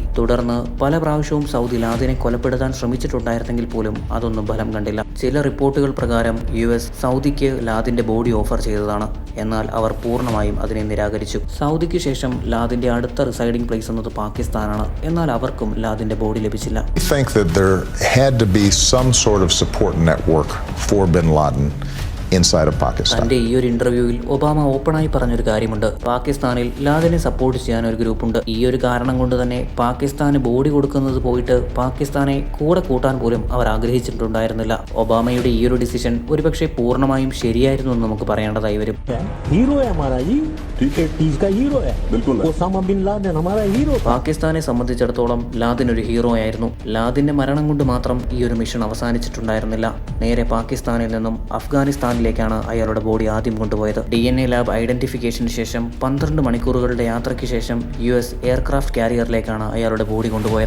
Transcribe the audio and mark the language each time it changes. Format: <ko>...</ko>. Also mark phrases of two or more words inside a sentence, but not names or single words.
<ml>തുടർന്ന് പല പ്രാവശ്യവും സൗദി ലാദിനെ കൊലപ്പെടുത്താൻ ശ്രമിച്ചിട്ടുണ്ടായിരുന്നെങ്കിൽ പോലും അതൊന്നും ഫലം കണ്ടില്ല. ചില റിപ്പോർട്ടുകൾ പ്രകാരം US സൗദിക്ക് ലാദിന്റെ</ml> <en>body offer</en> <ml>ചെയ്തതാണ്. എന്നാൽ അവർ പൂർണ്ണമായും അതിനെ നിരാകരിച്ചു. സൗദിക്ക് ശേഷം ലാദിന്റെ അടുത്ത</ml> <en>residing place</en> <ml>എന്നത് പാകിസ്ഥാനാണ്. എന്നാൽ അവർക്കും ലാദിന്റെ ബോഡി ലഭിച്ചില്ല.</ml> <en>I think that there had to be some sort of support network for bin Laden inside of Pakistan.</en> <ml>തന്റെ ഈ ഒരു ഇന്റർവ്യൂവിൽ ഒബാമ ഓപ്പണായി പറഞ്ഞൊരു കാര്യമുണ്ട്. പാകിസ്ഥാനിൽ ലാദനെ സപ്പോർട്ട് ചെയ്യാൻ ഒരു ഗ്രൂപ്പുണ്ട്. ഈ ഒരു കാരണം കൊണ്ട് തന്നെ പാകിസ്ഥാന് ബോഡി കൊടുക്കുന്നത് പോയിട്ട് പാകിസ്ഥാനെ കൂടെ കൂട്ടാൻ പോലും അവർ ആഗ്രഹിച്ചിട്ടുണ്ടായിരുന്നില്ല. ഒബാമയുടെ ഈ ഒരു ഡിസിഷൻ ഒരുപക്ഷെ പൂർണ്ണമായും ശരിയായിരുന്നു എന്ന് നമുക്ക് പറയേണ്ടതായി വരും.</ml> <hi>हीरो है हमारा जी, 80s का हीरो है, बिल्कुल ओसामा बिन लादेन हमारा हीरो.</hi> <ml>പാകിസ്ഥാനെ സംബന്ധിച്ചിടത്തോളം ലാദൻ ഒരു ഹീറോ ആയിരുന്നു. ലാദിന്റെ മരണം കൊണ്ട് മാത്രം ഈ ഒരു മിഷൻ അവസാനിച്ചിട്ടുണ്ടായിരുന്നില്ല. നേരെ പാകിസ്ഥാനിൽ നിന്നും അഫ്ഗാനിസ്ഥാനിലേക്കാണ് അയാളുടെ ബോഡി ആദ്യം കൊണ്ടുപോയത്.</ml> <en>DNA lab identification</en> <ml>ശേഷം 12 മണിക്കൂറുകളുടെ യാത്രയ്ക്ക് ശേഷം</ml> <en>US aircraft carrier</en> <ml>അയാളുടെ ബോഡി കൊണ്ടുപോയത്.</ml>